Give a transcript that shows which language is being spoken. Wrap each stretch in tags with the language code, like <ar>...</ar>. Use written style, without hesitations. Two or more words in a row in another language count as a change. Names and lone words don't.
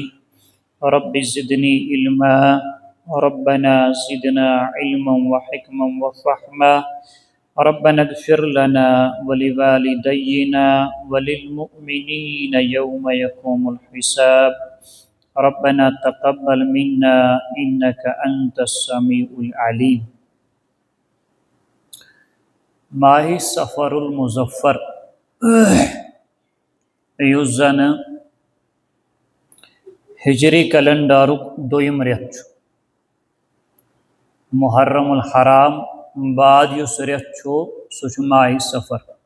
<ar>رب زدني علما، ربنا زدنا علما وحكما وفهما. ربنا اغفر لنا ولوالدينا وللمؤمنين يوم يقوم الحساب. ربنا تقبل منا إنك أنت السميع العليم.</ar> <ks>ماہ سفر المظفر یُس زن ہجری کیلنڈرُک دویم رٮ۪تھ چھُ، محرم الحرام بعد یُس رٮ۪تھ چھُ سُہ چھُ ماہ سفر.</ks>